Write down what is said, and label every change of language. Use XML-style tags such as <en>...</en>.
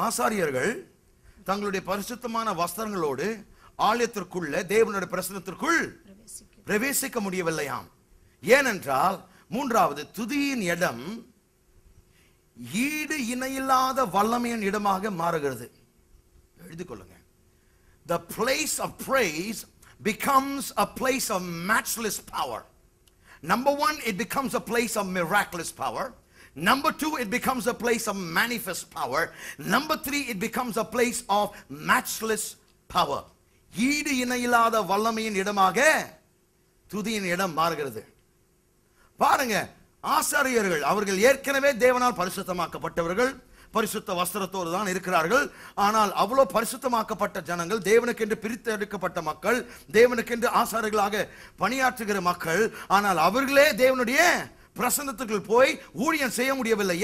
<ta>ஆசாரியர்கள் தங்களுடைய பரிசுத்தமான வஸ்திரங்களோடு ஆலயத்திற்குள்ள தேவனுடைய பிரசன்னத்திற்குள் பிரவேசிக்க முடியவில்லையாம். ஏனென்றால் மூன்றாவது துதியின் இடம் ஈடு இணையில்லாத வல்லமையின் இடமாக மாறுகிறது. எழுதிக் கொள்ளுங்க.</ta> <en>The place of praise becomes a place of matchless power. Number 1, it becomes a place of miraculous power. Number 2, it becomes a place of manifest power. Number 3, it becomes a place of matchless power.</en> <ta>ஈடு இணையில்லாத வல்லமையின் இடமாக துதியின் இடம் மாறுகிறது. பாருங்க, ஆசாரியர்கள் அவர்கள் ஏற்கனவே தேவனால் பரிசுத்தமாக்கப்பட்டவர்கள், பரிசுத்த வஸ்திரத்தோடு தான் இருக்கிறார்கள். ஆனால் அவ்வளவு பரிசுத்தமாக்கப்பட்ட ஜனங்கள், தேவனுக்கென்று பிரித்தெடுக்கப்பட்ட மக்கள், தேவனுக்கென்று ஆசாரியர்களாக பணியாற்றுகிற மக்கள், ஆனால் அவர்களே தேவனுடைய பிரசன்னத்துக்குள் போய் ஊழியம் செய்ய முடியவில்லை.</ta>